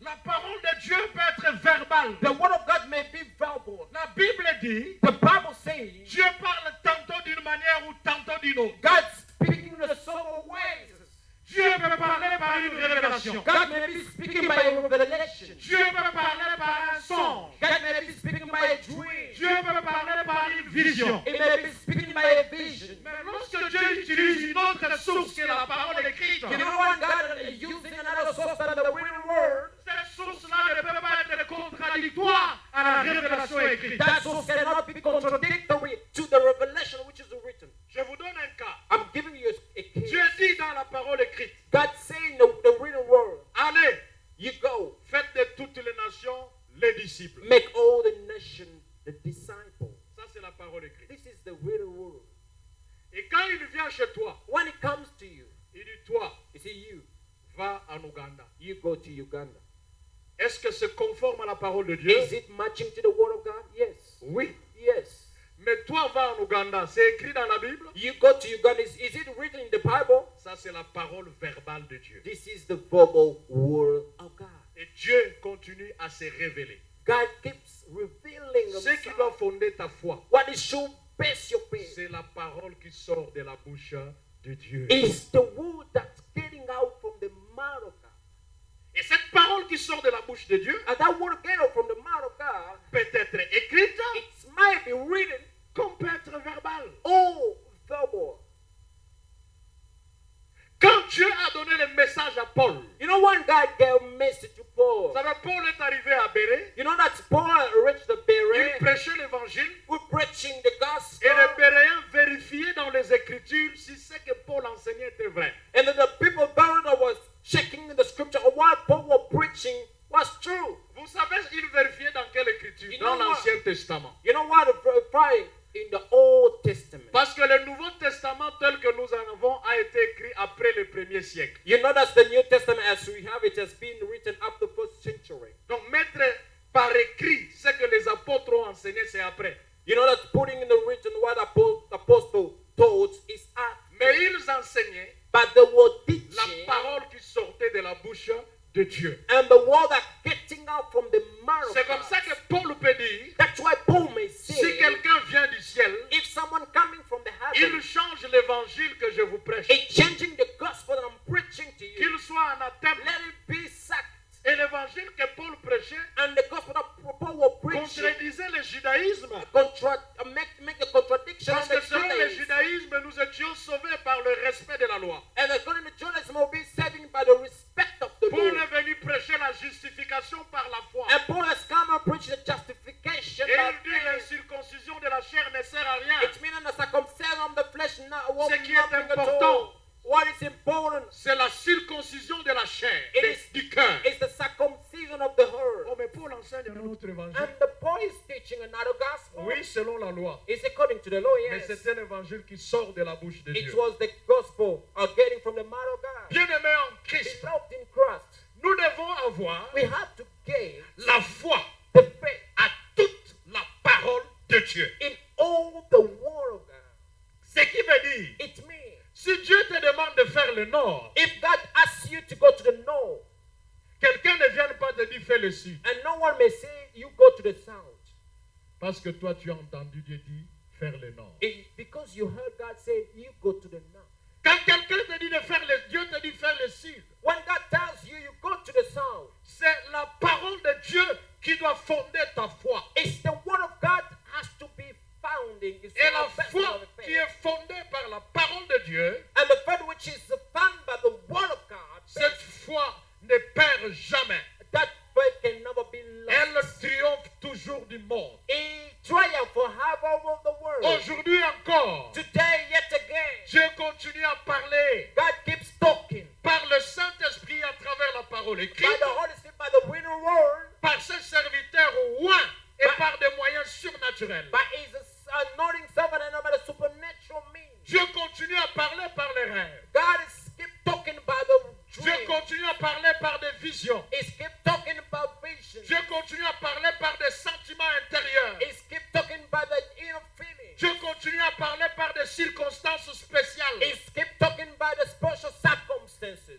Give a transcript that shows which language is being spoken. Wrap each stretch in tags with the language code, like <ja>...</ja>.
<fr>La parole de Dieu peut être verbale. The word of God may be verbal. La Bible dit, The Bible says Dieu parle tantôt d'une manière ou tantôt d'une autre. God speaking in several ways. Dieu peut parler par une révélation. God may be speaking by a revelation. Dieu peut parler par un songe. God may be speaking by a dream. Dieu peut parler par une vision. It may be speaking by a vision. Mais lorsque Dieu utilise une autre source que la parole écrite,</fr> <en>You know what? God is using another source than the written word.</en> <fr>cette source-là ne peut pas être contradictoire à la révélation écrite.</fr> <en>That source cannot be contradictory to the revelation which is written.</en> <fr>Je vous donne un cas.</fr> <en>I'm giving you a case.</en> <fr>Dieu dit dans la parole écrite,</fr> <en>God saying the written word.</en> <fr>allez,</fr> <en>You go,</en> <fr>faites de toutes les nations les disciples.</fr> <en>make all the nation the disciple.</en> <fr>Ça, c'est la parole écrite.</fr> <en>This is the written word.</en> <fr>Et quand il vient chez toi,</fr> <en>When it comes to you,</en> <fr>il dit, toi,</fr> <en>you see you,</en> <fr>va en Ouganda.</fr> <en>you go to Uganda.</en> <fr>Est-ce que c'est conforme à la parole de Dieu?</fr> <en>Is it matching to the word of God? Yes.</en> <fr>Oui.</fr> <en>Yes.</en> <fr>Mais toi, va en Ouganda. C'est écrit dans la Bible?</fr> <en>You go to Uganda. Is it written in the Bible?</en> <fr>Ça, c'est la parole verbale de Dieu.</fr> <en>This is the verbal word of God.</en> <fr>Et Dieu continue à se révéler.</fr> <en>God keeps revealing</en> <fr>Ce qui doit</fr> <en>himself.</en> <fr>fonder ta foi,</fr> <en>What is should base your faith</en> <fr>c'est la parole qui sort de la bouche de Dieu.</fr> <en>is the word that's getting out from the mouth of God.</en> <fr>Et cette parole qui sort de la bouche de Dieu</fr> <en>And that word getting out from the mouth of God,</en> <fr>peut être écrite</fr> <en>it might be written</en> <fr>comme peut être verbale.</fr> <en>or verbal.</en> <fr>Quand Dieu a donné le message à Paul,</fr> <en>You know when God gave a message to Paul?</en> <fr>vous savez, Paul est arrivé à Bérée,</fr> <en>You know that Paul reached the</en> <fr>il</fr> <en>Berea.</en> <fr>prêchait l'évangile,</fr> <en>We're preaching the gospel.</en> <fr>et les Béréens vérifiaient dans les Écritures si ce que Paul enseignait était vrai.</fr> <en>And then the people Berea was checking the scripture of what Paul was preaching was true.</en> <fr>Vous savez, il vérifiait dans quelle Écriture?</fr> <en>You</en> <fr>Dans</fr> <en>know what?</en> <fr>l'Ancien Testament.</fr> <en>You know what? Praying in the Old Testament.</en> <fr>Parce que le Nouveau Testament tel que nous en avons a été écrit après le 1er siècle.</fr> <en>You know that's the New Testament as we have it has been written up the first century.</en> <fr>Donc mettre par écrit ce que les apôtres ont enseigné, c'est après.</fr> <en>You know that putting in the written what apostle told is after.</en> <fr>Mais ils enseignaient</fr> <en>But the word</en> <fr>la</fr> <en>teaching</en> <fr>parole qui sortait de la bouche de Dieu.</fr> <en>and the word that getting out from the mouth of</en> <fr>C'est comme</fr> <en>God.</en> <fr>ça que Paul peut dire,</fr> <en>That's why Paul may say,</en> <fr>si quelqu'un vient du ciel,</fr> <en>if someone coming from the</en> <fr>il</fr> <en>heaven</en> <fr>change l'évangile que je vous prêche.</fr> <en>is changing the gospel that I'm preaching to you,</en> <fr>Qu'il soit anathème.</fr> <en>let it be sacked.</en> <fr>Et l'évangile que Paul prêchait</fr> <en>And the gospel that Paul was preaching</en> <fr>contredisait le judaïsme.</fr> <en>make a contradiction</en> <fr>Parce</fr> <en>in</en> <fr>que</fr> <en>the</en> <fr>selon le</fr> <en>Judaism.</en> <fr>judaïsme, nous étions sauvés par le respect de la loi.</fr> <en>And according to Judaism, will be saving by the respect of the</en> <fr>Paul</fr> <en>Lord.</en> <fr>est venu prêcher la justification par la foi.</fr> <en>And Paul has come and preached the justification</en> <fr>Et</fr> <en>by</en> <fr>il dit la</fr> <en>faith.</en> <fr>circoncision de la chair ne sert à rien.</fr> <en>It's meaning the circumcision of the flesh won't</en> <fr>Ce qui est</fr> <en>nothing at</en> <fr>important,</fr> <en>all. What is important</en> <fr>c'est la circoncision de la chair,</fr> <en>It is-</en> <fr>du cœur.</fr> <en>is the circumcision of the heart.</en> <fr>Oh, mais Paul enseigne un autre évangile.</fr> <en>And the Paul is teaching another gospel.</en> <fr>Oui, selon la loi.</fr> <en>It's according to the law,</en> <fr>Mais</fr> <en>yes.</en> <fr>c'est un évangile qui sort de la bouche de</fr> <en>It</en> <fr>Dieu.</fr> <en>was the gospel getting from the mouth of God.</en> <fr>Bien-aimés en Christ,</fr> <en>Beloved in Christ,</en> <fr>nous devons avoir</fr> <en>we have to gain</en> <fr>la foi</fr> <en>the faith</en> <fr>à toute la parole de Dieu.</fr> <en>in all the word of God.</en> <fr>Ce qui veut dire,</fr> <en>It means</en> <fr>si Dieu te demande de faire le nord,</fr> <en>if God asks you to go to the north,</en> <fr>quelqu'un ne vient pas te dire fais le sud.</fr> <en>and no one may say you go to the south,</en> <fr>Parce que toi, tu as entendu Dieu dire faire le nord.</fr> <en>because you heard God say you go to the north.</en> <fr>Quand quelqu'un te dit de faire le Dieu te dit faire le sud.</fr> <en>When God tells you you go to the south,</en> <fr>C'est la parole de Dieu qui doit fonder ta foi.</fr> <en>it's the word of God has to be founding. It's</en> <fr>Et la</fr> <en>the best</en> <fr>foi</fr> <en>of the</en> <fr>qui</fr> <en>faith.</en> <fr>est fondée par la parole de Dieu,</fr> <en>And the faith which is founded by the word of God,</en> <fr>cette foi ne perd jamais.</fr> <en>that faith can never be</en> <fr>Elle</fr> <en>lost.</en> <fr>triomphe toujours du monde.</fr> <en>A triumph will have over the world.</en> <fr>Aujourd'hui encore,</fr> <en>Today, yet again,</en> <fr>Dieu continue à parler</fr> <en>God keeps talking</en> <fr>par le Saint-Esprit à travers la parole</fr> <en>by</en> <fr>écrite,</fr> <en>the Holy Spirit, by the written word,</en> <fr>par ses serviteurs oints et par des moyens surnaturels.</fr> <en>by His anointing servant and by the supernatural means.</en> <fr>Dieu continue à parler par les rêves.</fr> <en>God is keep talking by the</en> <fr>Dieu</fr> <en>dream.</en> <fr>continue à parler par des visions.</fr> <en>He's keep talking about vision.</en> <fr>Dieu continue à parler par des sentiments intérieurs.</fr> <en>He's keep talking by the inner feeling.</en> <fr>Dieu continue à parler par des circonstances spéciales.</fr> <en>He's keep talking by the special circumstances.</en>